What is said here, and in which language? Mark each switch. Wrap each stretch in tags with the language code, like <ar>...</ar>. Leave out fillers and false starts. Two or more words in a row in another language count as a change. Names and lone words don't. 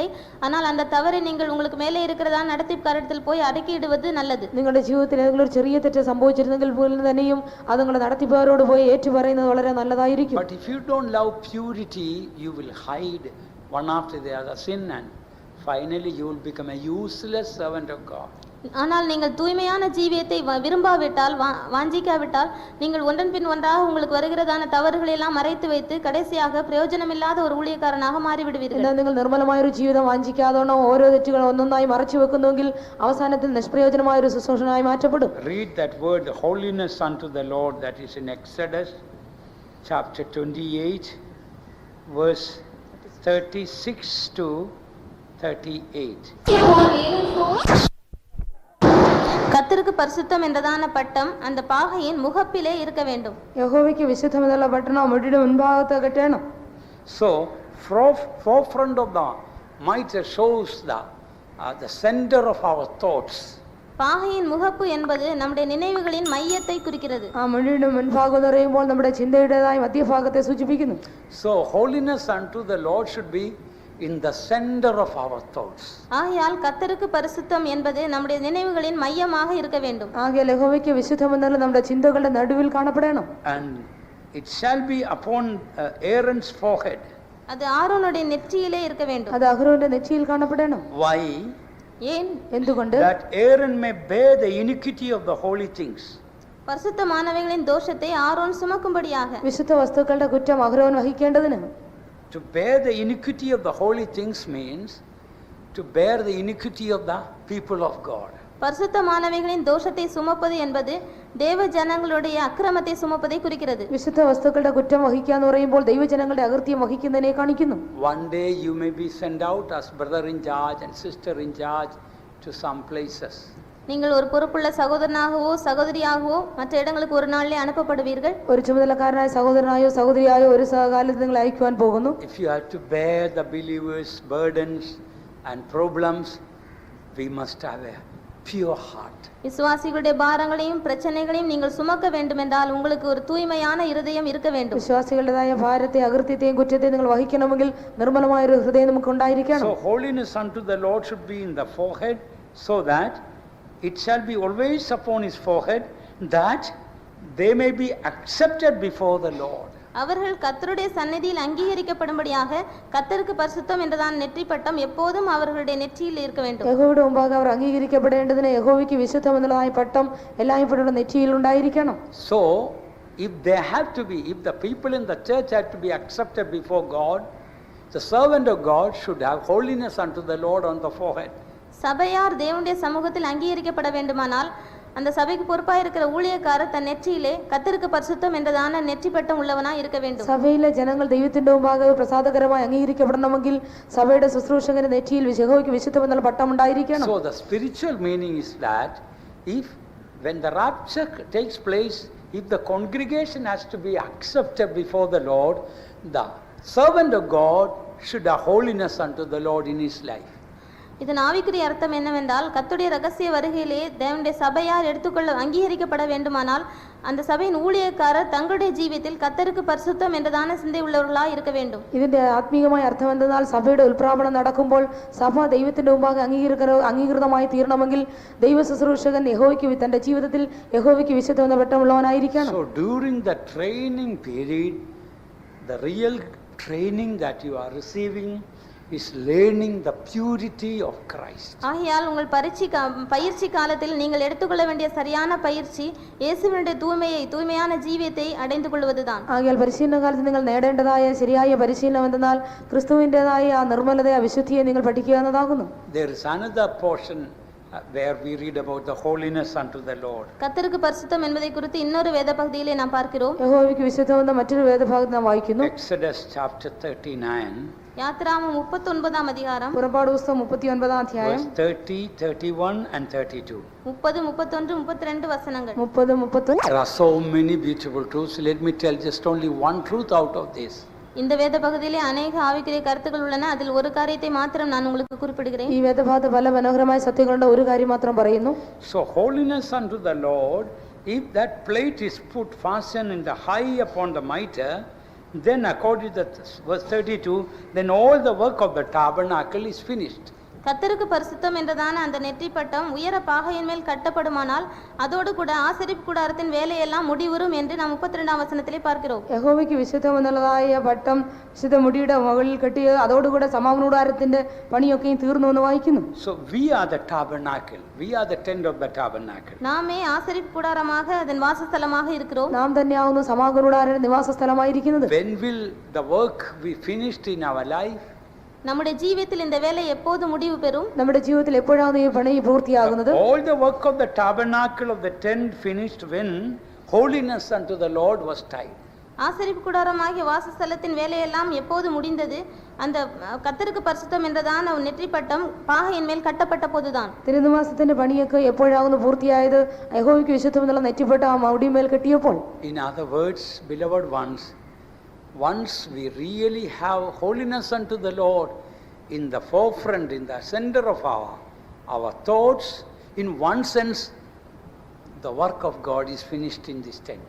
<ta>ஆனால் அந்த தவறை நீங்கள் உங்களுக்கு மேலே இருக்கிறதா நடத்திப்புக்காரத்தில் போய் அறிக்கையிடுவது நல்லது.</ta> <ml>നിങ്ങളുടെ ജീവിതത്തിൽ ഏതെങ്കിലും ഒരു ചെറിയ തെറ്റ് സംഭവിച്ചിരുന്നെങ്കിൽ പോലും തന്നെയും അത് നിങ്ങൾ നടത്തിപ്പവരോട് പോയി ഏറ്റു പറയുന്നത് വളരെ നല്ലതായിരിക്കും.</ml> <en>But if you don't love purity, you will hide one after the other sin, and finally you will become a useless servant of God.</en> <ta>ஆனால் நீங்கள் தூய்மையான ஜீவியத்தை விரும்பாவிட்டால், வாஞ்சிக்காவிட்டால், நீங்கள் ஒன்றன் பின் ஒன்றாக உங்களுக்கு வருகிறதான தவறுகளை எல்லாம் மறைத்து வைத்து கடைசியாக பிரயோஜனமில்லாத ஒரு ஊழியக்காரனாக மாறிவிடுவீர்கள்.</ta> <ml>എന്നാൽ നിങ്ങൾ നിർമ്മലമായ ഒരു ജീവിതം വാഞ്ചിക്കാതോണം ഓരോ തെറ്റുകൾ ഒന്നൊന്നായി മറച്ചു വെക്കുന്നുവെങ്കിൽ അവസാനത്തിൽ നിഷ്പ്രയോജനമായ ഒരു ശുശ്രൂഷനായി മാറ്റപ്പെടും.</ml> <en>Read that word holiness unto the Lord, that is in Exodus chapter 28 verse 36 to 38.</en> <ta>கர்த்தருக்கு பரிசுத்தம் என்றதான பட்டம் அந்த பாகையின் முகப்பிலே இருக்க வேண்டும்.</ta> <ml>യഹോവയ്ക്ക് വിശുദ്ധം എന്നുള്ള പട്ടണം മുടിയുടെ മുൻഭാഗത്ത് കെട്ടണം.</ml> <en>So forefront of the mitre shows the center of our thoughts.</en> <ta>பாகையின் முகப்பு என்பது நம்முடைய நினைவுகளின் மையத்தை குறிக்கிறது.</ta> <ml>ആ മുടിയുടെ മുൻഭാഗം എന്ന് പറയുമ്പോൾ നമ്മുടെ ചിന്തയുടേതായ മധ്യഭാഗത്തെ സൂചിപ്പിക്കുന്നു.</ml> <en>So holiness unto the Lord should be in the center of our thoughts.</en> <ta>ஆகையால் கர்த்தருக்கு பரிசுத்தம் என்பது நம்முடைய நினைவுகளின் மையமாக இருக்க வேண்டும்.</ta> <ml>ആകയാൽ യഹോവയ്ക്ക് വിശുദ്ധം എന്നാൽ നമ്മുടെ ചിന്തകളുടെ നടുവിൽ കാണപ്പെടണം.</ml> <en>And it shall be upon Aaron's forehead.</en> <ta>அது ஆரோனுடைய நெற்றியிலே இருக்க வேண்டும்.</ta> <ml>അത് അഹരോന്റെ നെറ്റിയിൽ കാണപ്പെടണം.</ml> <en>Why?</en> <ta>ஏன்?</ta> <ml>എന്തുകൊണ്ട്?</ml> <en>That Aaron may bear the iniquity of the holy things.</en> <ta>பரிசுத்தமானவைகளின் தோஷத்தை ஆரோன் சுமக்கும்படியாக.</ta> <ml>വിശുദ്ധ വസ്തുക്കളുടെ കുറ്റം അഹരോൻ വഹിക്കേണ്ടതിന്.</ml> <en>To bear the iniquity of the holy things means to bear the iniquity of the people of God.</en> <ta>பரிசுத்தமானவைகளின் தோஷத்தை சுமப்பது என்பது தேவ ஜனங்களுடைய அக்கிரமத்தை சுமப்பதை குறிக்கிறது.</ta> <ml>വിശുദ്ധ വസ്തുക്കളുടെ കുറ്റം വഹിക്കുക എന്ന് പറയുമ്പോൾ ദൈവജനങ്ങളുടെ അകൃത്യം വഹിക്കുന്നതിനെ കാണിക്കുന്നു.</ml> <en>One day you may be sent out as brother in charge and sister in charge to some places.</en> <ta>நீங்கள் ஒரு பொறுப்புள்ள சகோதரனாகவோ சகோதரியாகவோ மற்ற இடங்களுக்கு ஒரு நாளிலே அனுப்பப்படுவீர்கள்.</ta> <ml>ഒരു ചുമതലക്കാരനായ സഹോദരനായോ സഹോദരിയായോ ഒരു കാലത്ത് നിങ്ങൾ അയക്കുവാൻ പോകുന്നു.</ml> <en>If you have to bear the believers' burdens and problems, we must have a pure heart.</en> <ta>விசுவாசிகளுடைய பாரங்களையும் பிரச்சனைகளையும் நீங்கள் சுமக்க வேண்டுமென்றால் உங்களுக்கு ஒரு தூய்மையான இருதயம் இருக்க வேண்டும்.</ta> <ml>വിശ്വാസികളുടേതായ ഭാരത്തെ അകൃത്യത്തെയും കുറ്റത്തെയും നിങ്ങൾ വഹിക്കണമെങ്കിൽ നിർമ്മലമായ ഒരു ഹൃദയം നമുക്ക് ഉണ്ടായിരിക്കണം.</ml> <en>So holiness unto the Lord should be in the forehead, so that it shall be always upon his forehead, that they may be accepted before the Lord.</en> <ta>அவர்கள் கர்த்தருடைய சந்நிதியில் அங்கீகரிக்கப்படும்படியாக கர்த்தருக்கு பரிசுத்தம் என்றதான நெற்றி பட்டம் எப்போதும் அவர்களுடைய நெற்றியில் இருக்க வேண்டும்.</ta> <ml>യഹോവയുടെ മുമ്പാകെ അവർ അംഗീകരിക്കപ്പെടേണ്ടതിന് യഹോവയ്ക്ക് വിശുദ്ധം എന്നതായ പട്ടം എല്ലായ്പ്പോഴും നെറ്റിയിൽ ഉണ്ടായിരിക്കണം.</ml> <en>So if they have to be, if the people in the church have to be accepted before God, the servant of God should have holiness unto the Lord on the forehead.</en> <ta>சபையார் தேவனுடைய சமூகத்தில் அங்கீகரிக்கப்பட வேண்டுமானால் அந்த சபைக்கு பொறுப்பாக இருக்கிற ஊழியக்காரர் தன் நெற்றியிலே கர்த்தருக்கு பரிசுத்தம் என்றதான நெற்றி பட்டம் உள்ளவனாய் இருக்க வேண்டும்.</ta> <ml>സഭയിലെ ജനങ്ങൾ ദൈവത്തിന്റെ മുമ്പാകെ പ്രസാദകരമായി അംഗീകരിക്കപ്പെടണമെങ്കിൽ സഭയുടെ ശുശ്രൂഷകന്റെ നെറ്റിയിൽ യഹോവയ്ക്ക് വിശുദ്ധം എന്നുള്ള പട്ടം ഉണ്ടായിരിക്കണം.</ml> <en>So the spiritual meaning is that if when the rapture takes place, if the congregation has to be accepted before the Lord, the servant of God should have holiness unto the Lord in his life.</en> <ta>இதன் ஆவிக்குரிய அர்த்தம் என்னவென்றால் கர்த்தருடைய ரகசிய வருகையிலே தேவனுடைய சபையார் எடுத்துக்கொள்ள அங்கீகரிக்கப்பட வேண்டுமானால் அந்த சபையின் ஊழியக்காரர் தங்களுடைய ஜீவியத்தில் கர்த்தருக்கு பரிசுத்தம் என்றதான சிந்தை உள்ளவர்களாய் இருக்க வேண்டும்.</ta> <ml>ഇതിന്റെ ആത്മീയമായ അർത്ഥം എന്തെന്നാൽ സഭയുടെ ഉൽപ്രാപണം നടക്കുമ്പോൾ സഭ ദൈവത്തിന്റെ മുമ്പാകെ അംഗീകൃതമായി തീരണമെങ്കിൽ ദൈവ ശുശ്രൂഷകൻ യഹോവയ്ക്ക് തന്റെ ജീവിതത്തിൽ യഹോവയ്ക്ക് വിശുദ്ധം എന്ന പട്ടമുള്ളവനായിരിക്കണം.</ml> <en>So during the training period, the real training that you are receiving is learning the purity of Christ.</en> <ta>ஆகையால் உங்கள் பயிற்சி காலத்தில் நீங்கள் எடுத்துக்கொள்ள வேண்டிய சரியான பயிற்சி இயேசுவினுடைய தூய்மையான ஜீவியத்தை அடைந்து கொள்வதுதான்.</ta> <ml>ആകയാൽ പരിശീലന കാലത്ത് നിങ്ങൾ നേടേണ്ടതായ ശരിയായ പരിശീലനം എന്തെന്നാൽ ക്രിസ്തുവിൻ്റെതായ ആ നിർമ്മലത ആ വിശുദ്ധിയെ നിങ്ങൾ പഠിക്കുക എന്നതാകുന്നു.</ml> <en>There is another portion where we read about the holiness unto the Lord.</en> <ta>கர்த்தருக்கு பரிசுத்தம் என்பதை குறித்து இன்னொரு வேத பகுதியிலே நாம் பார்க்கிறோம்.</ta> <ml>യഹോവയ്ക്ക് വിശുദ്ധം എന്ന മറ്റൊരു വേദഭാഗത്ത് നാം വായിക്കുന്നു.</ml> <en>Exodus chapter 39.</en> <ta>யாத்திராகமம் 39ஆம் அதிகாரம்.</ta> <ml>പുറപ്പാട് പുസ്തകം 39ആം അധ്യായം.</ml> <en>Verse 30, 31 and 32.</en> <ta>30, 31, 32 வசனங்கள்.</ta> <ml>30, 31.</ml> <en>There are so many beautiful truths. Let me tell just only one truth out of this.</en> <ta>இந்த வேத பகுதியிலே அநேக ஆவிக்குரிய கருத்துக்கள் உள்ளன. அதில் ஒரு காரியத்தை மாத்திரம் நான் உங்களுக்கு குறிப்பிடுகிறேன்.</ta> <ml>ഈ വേദഭാഗത്ത് പല മനോഹരമായ സത്യങ്ങളുണ്ട്. ഒരു കാര്യം മാത്രം പറയുന്നു.</ml> <en>So holiness unto the Lord, if that plate is put fastened in the high upon the mitre, then according to verse 32, then all the work of the tabernacle is finished.</en> <ta>கர்த்தருக்கு பரிசுத்தம் என்றதான அந்த நெற்றி பட்டம் உயர பாகையின் மேல் கட்டப்படுமானால் அதோடு கூட ஆசரிப்பு கூடாரத்தின் வேலையெல்லாம் முடிவுறும் என்று நாம் 32ஆம் வசனத்திலே பார்க்கிறோம்.</ta> <ml>യഹോവയ്ക്ക് വിശുദ്ധം എന്നുള്ളതായ പട്ടം വിശുദ്ധ മുടിയുടെ മുകളിൽ കെട്ടി അതോടുകൂടെ സമാഗമന കൂടാരത്തിന്റെ പണിയൊക്കെയും തീർന്നു എന്ന് വായിക്കുന്നു.</ml> <en>So we are the tabernacle, we are the tent of the tabernacle.</en> <ta>நாமே ஆசரிப்பு கூடாரமாக அதன் வாசஸ்தலமாக இருக்கிறோம்.</ta> <ml>നാം തന്നെയാവുന്നു സമാഗമന കൂടാരത്തിന്റെ നിവാസ സ്ഥലമായിരിക്കുന്നത്.</ml> <en>When will the work be finished in our life?</en> <ta>நம்முடைய ஜீவியத்தில் இந்த வேலை எப்போது முடிவு பெறும்?</ta> <ml>നമ്മുടെ ജീവിതത്തിൽ എപ്പോഴാണ് ഈ പണി പൂർത്തിയാകുന്നത്?</ml> <en>All the work of the tabernacle of the tent finished when holiness unto the Lord was tied.</en> <ta>ஆசரிப்பு கூடாரமாகிய வாசஸ்தலத்தின் வேலையெல்லாம் எப்போது முடிந்தது? அந்த கர்த்தருக்கு பரிசுத்தம் என்றதான நெற்றி பட்டம் பாகையின் மேல் கட்டப்பட்ட போதுதான்.</ta> <ml>തിരുനിവാസത്തിന്റെ പണിയൊക്കെ എപ്പോഴാകുന്നു പൂർത്തിയായത്? യഹോവയ്ക്ക് വിശുദ്ധം എന്നുള്ള നെറ്റിപ്പട്ട ആ മുടിമേൽ കെട്ടിയപ്പോൾ.</ml> <en>In other words, beloved ones, once we really have holiness unto the Lord in the forefront, in the center of our thoughts, in one sense, the work of God is finished in this tent.</en>